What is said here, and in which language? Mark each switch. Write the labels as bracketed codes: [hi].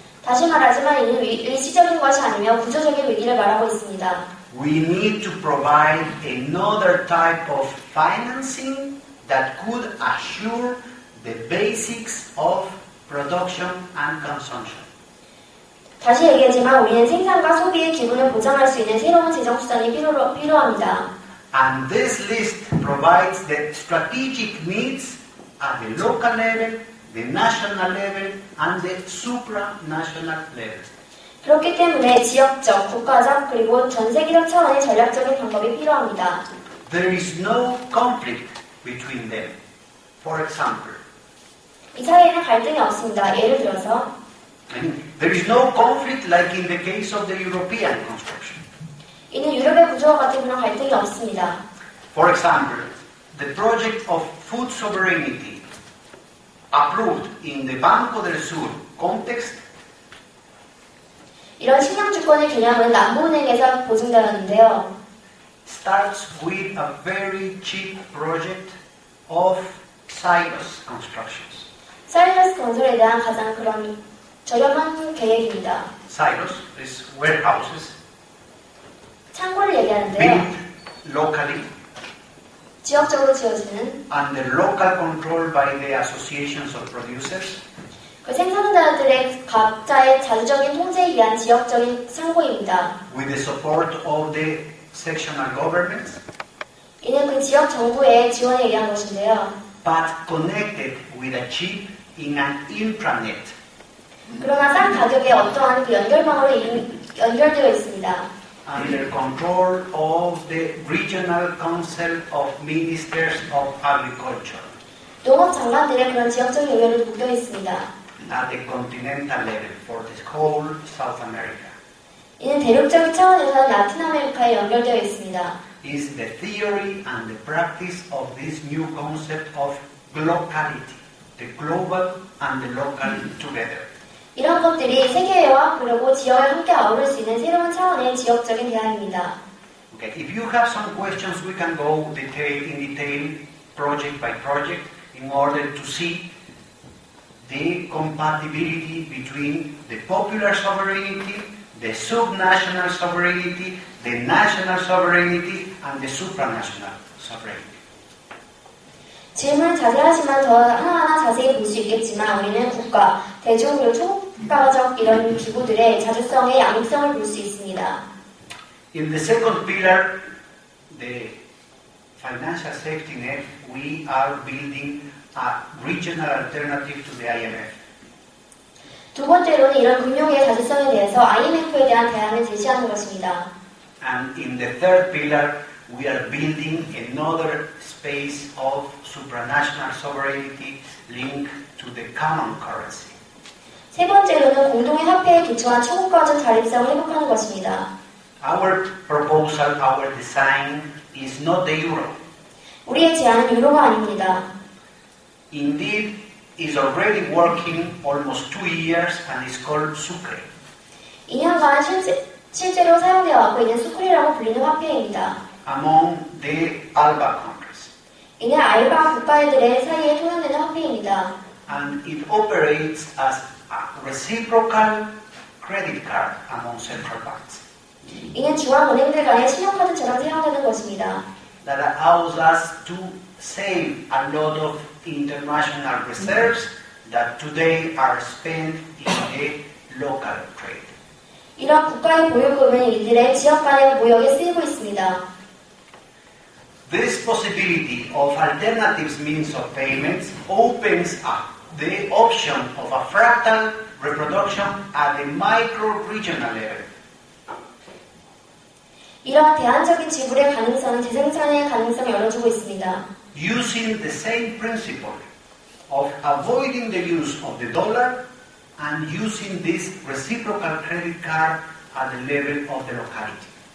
[ko] 다시 말하지만 이는 일시적인 것이 아니며 구조적인 위기를 말하고 있습니다. [en] We need to provide another type of financing that could assure the basics of production and consumption. [ko] 다시 얘기하지만 우리는 생산과 소비의 기분을 보장할 수 있는 새로운 재정 수단이 필요합니다. [en] And this list provides the strategic needs at the local level, the national level, and the supranational level. [ko] 그렇기 때문에 지역적, 국가적, 그리고 전 세계적 차원의 전략적인 방법이 필요합니다. [en] There is no conflict between them. For example, [ko] 이 사이에는 갈등이 없습니다. 예를 들어서 [en] there is no conflict like in the case of the European construction. [ko] 이는 유럽의 구조와 같은 그런 갈등이 없습니다. [en] For example, the project of food sovereignty approved in the Banco del Sur context [ko] 이런 식량 주권의 개념은 남부은행에서 보증되었는데요. [en] starts with a very cheap project of silos constructions. [ko] 사일러스 건설에 대한 가장 그런 저렴한 계획입니다. [en] Silos is warehouses [ko] 창고를 얘기하는데요. [en] built locally [ko] 지역적으로 지어지는 [en] under local control by the associations of producers [ko] 그 생산자들의 각자의 자주적인 통제에 의한 지역적인 창고입니다. [en] with the support of the sectional governments, [ko] 이는 그 지역 정부의 지원에 의한 것인데요. [en] but connected with a chip in an intranet. [ko] 그러나 싼 가격에 어떠한 그 연결망으로 연결되어 있습니다. [en] Under control of the Regional Council of Ministers of Agriculture [ko] 농업 장관들의 그런 지역적인 의견을 묶여 있습니다. [en] at the continental level for the whole South America. [ko] 이는 대륙적인 차원에서 라틴 아메리카에 연결되어 있습니다. [en] Is the theory and the practice of this new concept of locality, the global and the local together. [ko] 이런 것들이 세계화 그리고 지역을 함께 아우를 수 있는 새로운 차원의 지역적인 대안입니다. [en] Okay, if you have some questions, we can go in detail, project by project, in order to see the compatibility between the popular sovereignty, the subnational sovereignty, the national sovereignty, and the supranational sovereignty. [ko] 질문을 자세하시면 더 하나하나 자세히 볼 수 있겠지만 우리는 국가, 대중 그리고 초국가적 이런 기구들의 자주성의 양립성을 볼 수 있습니다. [en] In the second pillar, the financial safety net, we are building a regional alternative to the IMF. [ko] 두 번째로는 이런 금융의 자주성에 대해서 IMF에 대한 대안을 제시하는 것입니다. [en] And in the third pillar, we are building another space of supranational sovereignty linked to the common currency. [ko] 세 번째로는 공동의 화폐에 기초한 초국가적 자립성을 회복하는 것입니다. [en] Our proposal, our design is not the euro. [ko] 우리의 제안은 유로가 아닙니다. [en] Indeed, is already working almost 2 years and is called Sucre. [ko] 2년간 실제로 사용되어 왔고 있는 수크리라고 불리는 화폐입니다. [en] Among the ALBA countries. [ko] 이는 알바 국가들의 사이에 통용되는 화폐입니다. [en] And it operates as a reciprocal credit card among central banks. [ko] 이는 중앙은행들 간의 신용카드처럼 사용되는 것입니다. [en] That allows us to save a lot of international reserves that today are spent in the local trade. [ko] 이런 국가의 보유금은 이들의 지역 간의 무역에 쓰이고 있습니다. [en] This possibility of alternative means of payments opens up the option of a fractal reproduction at the micro-regional level. [ko] 이러한 대안적인 지불의 가능성은 재생산의 가능성을 열어주고 있습니다. [en] using the same principle of avoiding the use of the dollar and using this reciprocal credit card at the level of the locality.